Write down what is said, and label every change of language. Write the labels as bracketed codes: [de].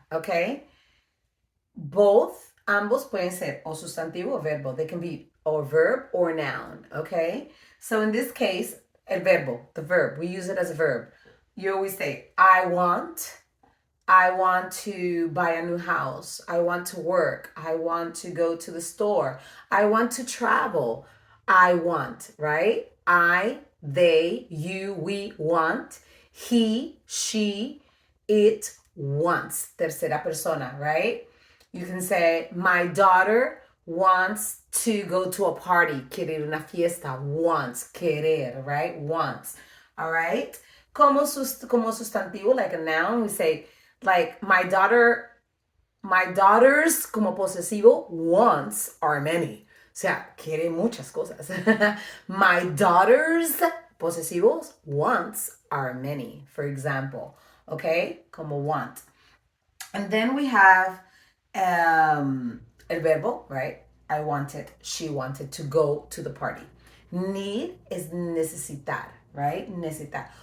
[es] Okay, ambos pueden ser o sustantivo o verbo. [en] They can be or verb or noun, okay? So in this case, [es] el verbo, [en] the verb, we use it as a verb. You always say, I want to buy a new house. I want to work. I want to go to the store. I want to travel. I want, right? I, they, you, we want. He, she, it wants. [es] Tercera persona, [en] right? You can say, my daughter wants to go to a party. [es] Querer una fiesta. [en] Wants. [es] Querer, [en] right? Wants. All right? [es] Como sustantivo, [en] like a noun, we say, like, my daughters, [es] como posesivo, [en] wants are many. [es] O sea, quiere muchas cosas. [en] My daughters, posesivos, wants are many, for example. Okay? [es] Como [en] want. And then we have [es] el verbo, [en] right? I wanted, she wanted to go to the party. Need is necesitar, right? Necesitar.